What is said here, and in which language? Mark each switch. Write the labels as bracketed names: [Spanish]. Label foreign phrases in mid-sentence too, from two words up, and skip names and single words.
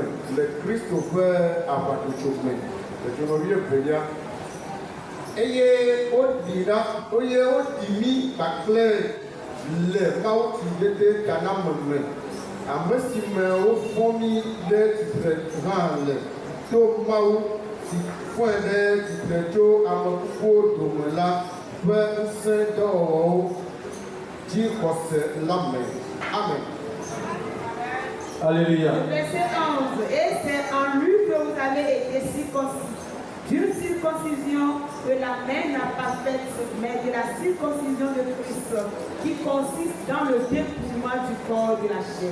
[Ewe] le Kristo ƒe aʋatsotso me le dzɔnɔvi evelia eye woɖi mi kpakple le mawutsidede taname me ame si me wofɔ mi ɖe tsitre hã le to Mawu si fɔe ɖe tsitre tso ame kukuwo dome la ƒe ŋusẽ dɔwɔwɔwo dzi xɔse la me. [French] Amen. Alléluia. Verset 11. Et c'est en lui que vous avez été circoncis. D'une circoncision que la main n'a pas faite, mais de la circoncision de Christ, qui consiste dans le dépouillement du corps de la chair.